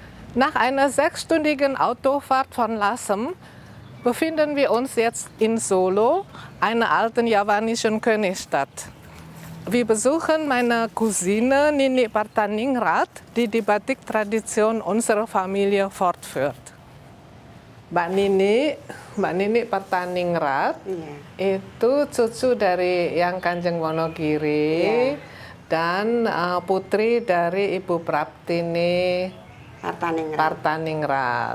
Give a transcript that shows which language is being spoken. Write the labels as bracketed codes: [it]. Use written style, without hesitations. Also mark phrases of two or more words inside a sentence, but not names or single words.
[de] Nach einer 6-stündigen Autofahrt von Lasem befinden wir uns jetzt in Solo, einer alten javanischen Königstadt. Wir besuchen meine Cousine Nini Partaningrat, die die Batik-Tradition unserer Familie fortführt. [id] Mbak Nini Partaningrat itu cucu dari Yang Kanjeng Wonogiri dan putri dari Ibu Praptini Partaningrat.